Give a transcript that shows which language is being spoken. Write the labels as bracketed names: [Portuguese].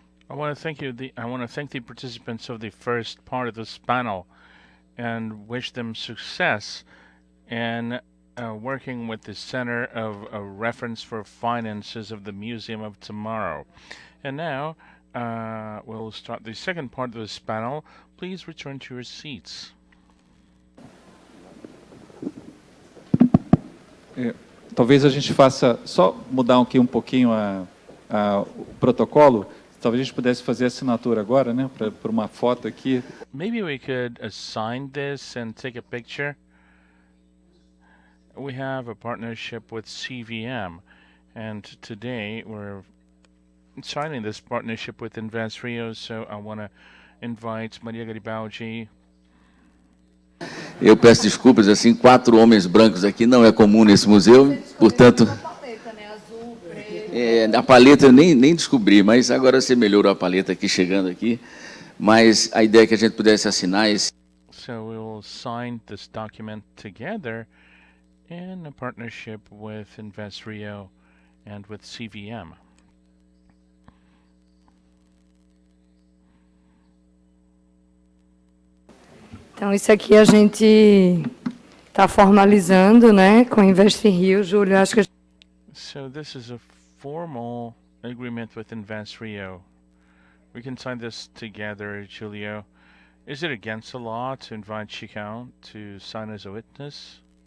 [English] I want to thank the participants of the first part of this panel and wish them success in working with the Center of Reference for Finances of the Museum of Tomorrow. And now we'll start the second part of this panel. Please return to your seats. [Portuguese] Talvez a gente faça, só mudar aqui pouquinho o protocolo. Talvez a gente pudesse fazer a assinatura agora, né, para uma foto aqui. [English] Maybe we could assign this and take a picture. We have a partnership with CVM, and today we're signing this partnership with Invest.Rio, so I want to invite Maria Garibaldi. [Portuguese] Eu peço desculpas, assim, 4 homens brancos aqui não é comum nesse museu, portanto... a paleta eu nem descobri, mas agora você melhorou a paleta aqui, chegando aqui. Mas a ideia é que a gente pudesse assinar esse... [English] So we will sign this document together in a partnership with Invest.Rio and with CVM. [Portuguese] Então, isso aqui a gente está formalizando, né, com Invest.Rio, Júlio. Acho que... [English] So this is a formal agreement with Invest.Rio. We can sign this together, Julio. Is it against the law to invite Chicão to sign as a witness?